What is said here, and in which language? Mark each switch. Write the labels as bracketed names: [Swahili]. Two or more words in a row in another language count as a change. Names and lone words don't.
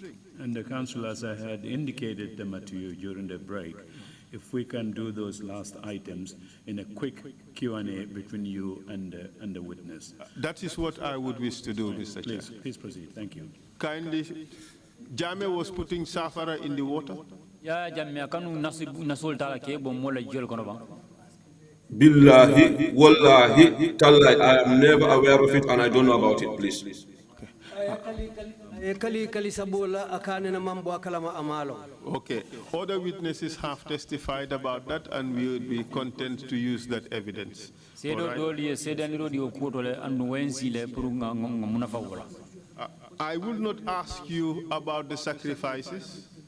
[English] And the Council, as I had indicated them to you during the break, if we can do those last items in a quick Q&A between you and the witness. That is what I would wish to do, Mr. Chair. Please proceed. Thank you. Kindly, Jame was putting safara in the water? Yeah, [Mandingo] Jame, kanu nasul tala ke bo mola jol kono ba. [Arabic] Billahi, wallahi, tallahi, [English] I am never aware of it and I don't know about it, please. Okay. Other witnesses have testified about that and we would be content to use that evidence. I will not ask you about the sacrifices.